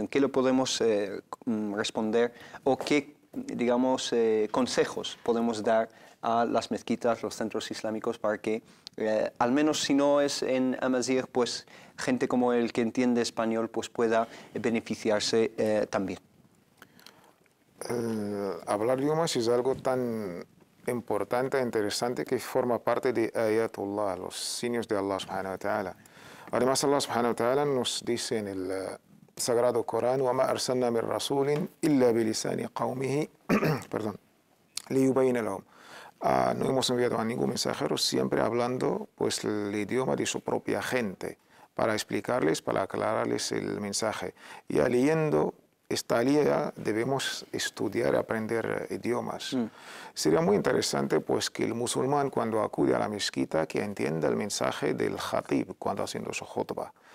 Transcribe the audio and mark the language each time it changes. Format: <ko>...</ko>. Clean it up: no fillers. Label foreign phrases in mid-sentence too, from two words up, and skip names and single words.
<es>¿Qué le podemos responder o qué, digamos, consejos podemos dar a las mezquitas, los centros islámicos para que, al menos si no es en amazigh, pues gente como él que entiende español pues pueda beneficiarse también? Hablar idiomas es algo tan importante e interesante que forma parte de Ayatullah, los signos de Allah</es> <ar>سبحانه وتعالى.</ar> <es>Además, Allah</es> <ar>سبحانه وتعالى</ar> <es>nos dice en el Sagrado Corán:</es> <ar>وَمَا أَرْسَلْنَا مِن رَّسُولٍ إِلَّا بِلِسَانِ قَوْمِهِ لِيُبَيِّنَ لَهُمْ.</ar> <es>No hemos enviado a ningún mensajero siempre hablando pues el idioma de su propia gente para explicarles, para aclararles el mensaje. Y leyendo esta línea debemos estudiar y aprender idiomas. Sería muy interesante pues que el musulmán cuando acude a la mezquita que entienda el mensaje del khatib cuando haciendo su khutbah.</es>